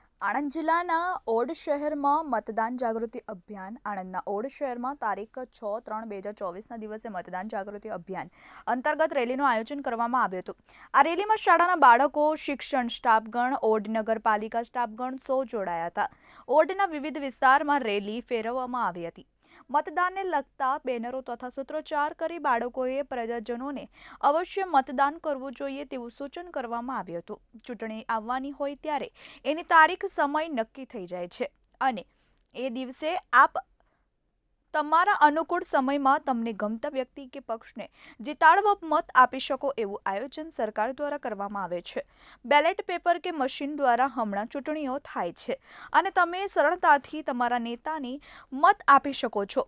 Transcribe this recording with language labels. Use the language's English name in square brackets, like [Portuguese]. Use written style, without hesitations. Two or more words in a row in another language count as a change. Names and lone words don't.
[Gujarati] આણંદ જિલ્લાના ઓડ શહેરમાં મતદાન જાગૃતિ અભિયાન આણંદના ઓડ શહેરમાં તારીખ 6/3/2024ના દિવસે મતદાન જાગૃતિ અભિયાન અંતર્ગત રેલીનું આયોજન કરવામાં આવ્યું હતું। આ રેલીમાં શાળાના બાળકો, શિક્ષણ સ્ટાફગણ, ઓડ નગરપાલિકા સ્ટાફગણ સૌ જોડાયા હતા। ઓડના વિવિધ વિસ્તારમાં રેલી ફેરવવામાં આવી હતી। મતદાન ને લગતા બેનરો તથા સૂત્રોચ્ચાર કરી બાળકોએ પ્રજાજનોને અવશ્ય મતદાન કરવું જોઈએ તેવું સૂચન કરવામાં આવ્યું હતું। ચૂંટણી આવવાની હોય ત્યારે એની તારીખ સમય નક્કી થઈ જાય છે અને એ દિવસે આપ તમારા અનુકૂળ સમયમાં તમને ગમતા વ્યક્તિ કે પક્ષને જીતાડવા મત આપી શકો એવું આયોજન સરકાર દ્વારા કરવામાં આવે છે। બેલેટ પેપર કે મશીન દ્વારા હમણાં ચૂંટણીઓ થાય છે અને તમે સરળતાથી તમારા નેતાને મત આપી શકો છો।